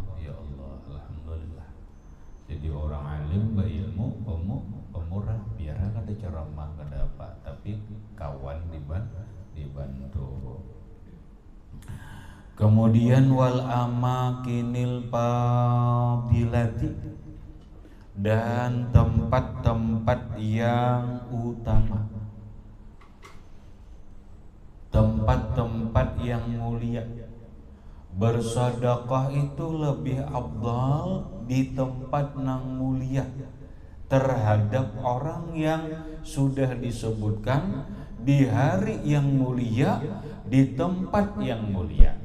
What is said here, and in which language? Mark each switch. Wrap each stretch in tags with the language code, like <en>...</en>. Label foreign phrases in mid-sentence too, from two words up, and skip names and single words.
<id>Ya Allah, alhamdulillah. Jadi orang alim berilmu, pemurah, biar ada ceramah, ada apa, tapi kawan dibantu.</id> <ar>Kemudian والأماكن الفاضلة,</ar> <id>dan tempat-tempat yang utama, tempat-tempat yang mulia. Bersedekah itu lebih afdal di tempat yang mulia terhadap orang yang sudah disebutkan di hari yang mulia, di tempat yang mulia.</id>